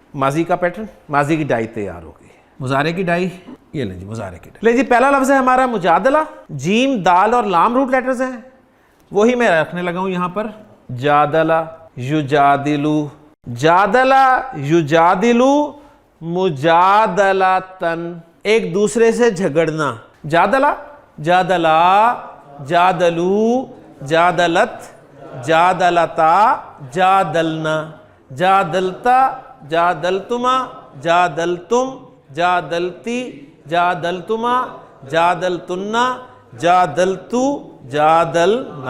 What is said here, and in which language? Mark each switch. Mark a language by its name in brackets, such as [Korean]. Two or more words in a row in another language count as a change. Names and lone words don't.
[Urdu] ماضی کا پیٹرن، ماضی کی ڈائی تیار ہو گئی. مضارع کی ڈائی یہ لیں جی. مضارع کی ڈائی لیں جی. پہلا لفظ ہے ہمارا مجادلہ. جیم دال اور لام روٹ لیٹرز ہیں، وہی میں رکھنے لگا ہوں یہاں پر. [Arabic] جادلہ یجادلو. جادلہ یجادلو मुजादलातन, [Urdu] ایک دوسرے سے جھگڑنا. [Arabic] جادل، جادلا، جادلوا، جادلت، جادلتا، جادلن، جادلت، جادلتما، جادلتم، جادلت، جادلتما، جادلتن، جادلت، جادلنا.